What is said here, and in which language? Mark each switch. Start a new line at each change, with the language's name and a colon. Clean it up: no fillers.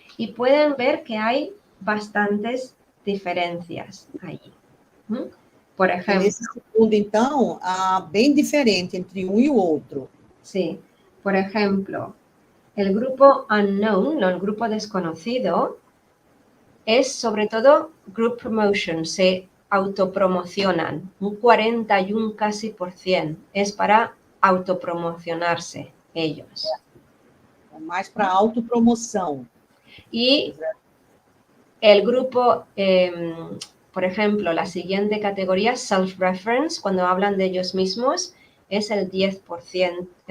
Spanish: Y pueden ver que hay bastantes diferencias allí. Por ejemplo.
Portuguese: Nesse segundo, então, bem diferente entre um e o outro.
Spanish: Sí. Por ejemplo, el grupo unknown, el grupo desconocido, es sobre todo group promotion, se autopromocionan, un 41 casi %, es para autopromocionarse ellos.
Portuguese: Mais para autopromoção.
Spanish: Y el grupo, por ejemplo, la siguiente categoría, self-reference, cuando hablan de ellos mismos, es el 10%.